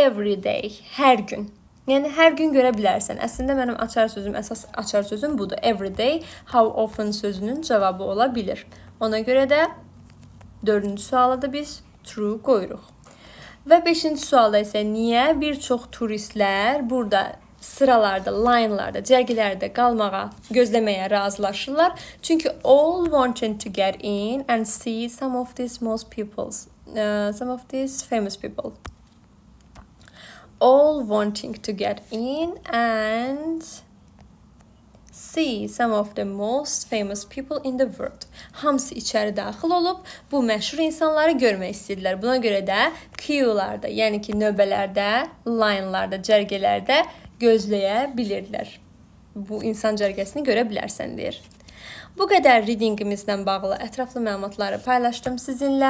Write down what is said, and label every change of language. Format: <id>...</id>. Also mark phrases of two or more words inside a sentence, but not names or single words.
<en>Every day,</en> <az>hər gün. Yəni hər gün görə bilərsən. Əslində mənim açar sözüm, əsas açar sözüm budur.</az> <en>Every day, how often</en> <az>sözünün cavabı ola bilir. Ona görə də 4-cü suala da biz true qoyuruq. Və 5-ci sualda isə niyə bir çox turistlər burada sıralarda, line'larda, cərgələrdə qalmağa, gözləməyə razılaşırlar?</az> <en>Çünki all wanting to get in and see some of these famous people. All wanting to get in and see some of the most famous people in the world.</en> <az>Hamısı içəri daxil olub bu məşhur insanları görmək istəyirlər. Buna görə də queue'larda, yəni ki, növbələrdə, line'larda, cərgələrdə gözləyə bilirlər. Bu insan cərgəsini görə bilərsən deyir. Bu qədər readingimizlə bağlı ətraflı məlumatları paylaşdım sizinlə.</az>